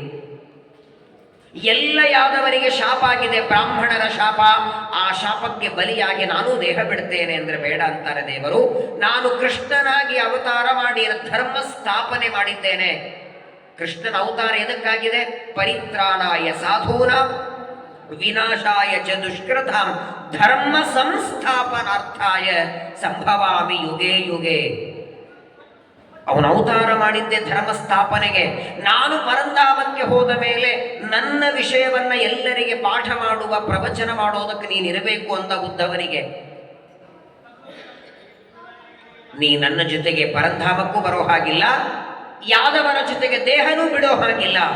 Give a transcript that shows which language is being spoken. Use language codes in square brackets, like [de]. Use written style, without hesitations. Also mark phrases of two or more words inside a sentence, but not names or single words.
[kn] ಎಲ್ಲ ಯಾದವರಿಗೆ ಶಾಪ ಆಗಿದೆ, ಬ್ರಾಹ್ಮಣರ ಶಾಪ, ಆ ಶಾಪಕ್ಕೆ ಬಲಿಯಾಗಿ ನಾನು ದೇಹ ಬಿಡ್ತೇನೆ ಅಂದ್ರೆ ಬೇಡ ಅಂತಾರೆ ದೇವರು. ನಾನು ಕೃಷ್ಣನಾಗಿ ಅವತಾರ ಮಾಡಿ ಧರ್ಮ ಸ್ಥಾಪನೆ ಮಾಡಿದ್ದೇನೆ. ಕೃಷ್ಣನ ಅವತಾರ ಎದಕ್ಕಾಗಿದೆ? [sa] ಪರಿತ್ರಾಣಾಯ ಸಾಧೂನಾಂ ವಿನಾಶಾಯ ಚ ದುಷ್ಕೃತಾಂ ಧರ್ಮ ಸಂಸ್ಥಾಪನಾರ್ಥಾಯ ಸಂಭವಾಮಿ ಯುಗೇ ಯುಗೇ. [kn] ಅವನು ಅವತಾರ ಮಾಡಿದ್ದೆ ಧರ್ಮ ಸ್ಥಾಪನೆಗೆ. ನಾನು ಪರಂಧಾಮಕ್ಕೆ ಹೋದ ಮೇಲೆ ನನ್ನ ವಿಷಯವನ್ನ ಎಲ್ಲರಿಗೆ ಪಾಠ ಮಾಡುವ, ಪ್ರವಚನ ಮಾಡೋದಕ್ಕೆ ನೀನಿರಬೇಕು ಅಂತ ಉದ್ಧವನಿಗೆ. ನೀ ನನ್ನ ಜೊತೆಗೆ ಪರಂಧಾಮಕ್ಕೂ ಬರೋ ಹಾಗಿಲ್ಲ, ಯಾದವರ ಜೊತೆಗೆ ದೇಹನೂ ಬಿಡೋ ಹಾಗಿಲ್ಲ.